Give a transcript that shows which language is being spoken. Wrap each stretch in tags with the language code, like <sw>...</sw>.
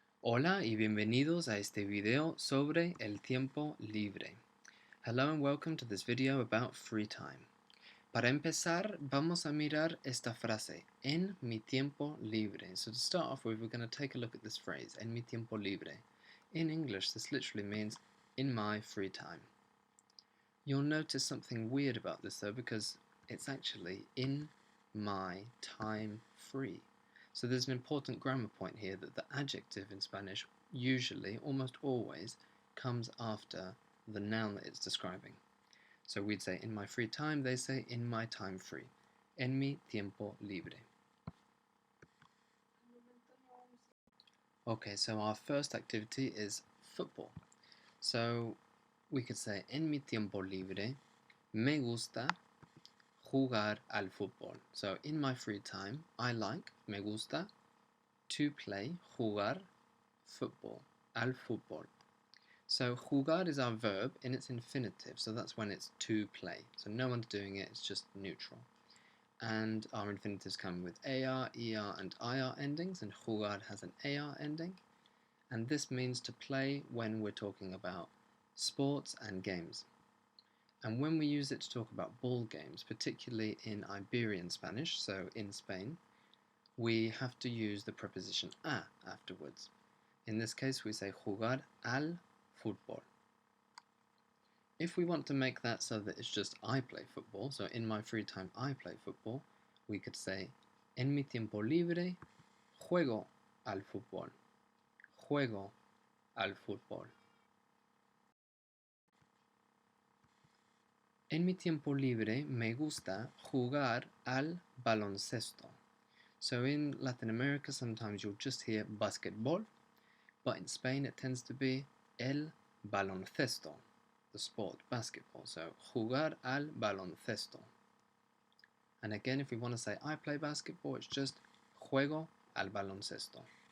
<es>Hola y bienvenidos a este video sobre el tiempo libre.</es> <en>Hello and welcome to this video about free time.</en> <es>Para empezar, vamos a mirar esta frase, en mi tiempo libre.</es> <en>So to start off with, we're going to take a look at this phrase,</en> <es>en mi tiempo libre.</es> <en>In English, this literally means in my free time. You'll notice something weird about this though, because it's actually in my time free. So there's an important grammar point here that the adjective in Spanish usually, almost always, comes after the noun that it's describing. So we'd say in my free time, they say in my time free.</en> <es>En mi tiempo libre.</es> <en>Okay, so our first activity is football. So we could say</en> <es>en mi tiempo libre me gusta jugar al fútbol.</es> <en>So in my free time, I like,</en> <es>me gusta,</es> <en>to play, jugar, football,</en> <es>al fútbol.</es> <en>So jugar is our verb in its infinitive, so that's when it's to play. So no one's doing it, it's just neutral. And our infinitives come with AR, ER, and IR endings, and jugar has an AR ending. And this means to play when we're talking about sports and games. And when we use it to talk about ball games, particularly in Iberian Spanish, so in Spain, we have to use the preposition a afterwards. In this case, we say</en> <es>jugar al fútbol.</es> <en>If we want to make that so that it's just I play football, so in my free time I play football, we could say</en> <es>en mi tiempo libre juego al fútbol. Juego al fútbol. En mi tiempo libre me gusta jugar al baloncesto.</es> <en>So in Latin America, sometimes you'll just hear basketball, but in Spain it tends to be</en> <es>el baloncesto,</es> <en>the sport, basketball. So</en> <es>jugar al baloncesto.</es> <en>And again, if we want to say I play basketball, it's just</en> <es>juego al baloncesto.</es>